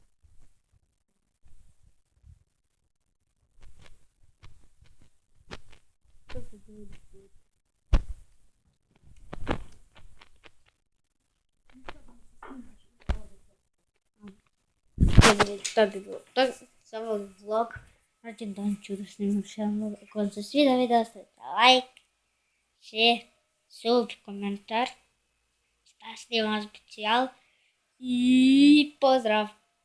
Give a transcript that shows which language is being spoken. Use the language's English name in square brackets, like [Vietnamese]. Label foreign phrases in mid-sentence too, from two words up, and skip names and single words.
[Bosnian] To se dojde. To bi bilo to za ovaj vlog. Rođendan ću da snimam još jedan vlog. Ako vam se sviđa video, stavite [English] like, share, sub, [Bosnian] komentar. Šta snimam specijal. I pozdrav!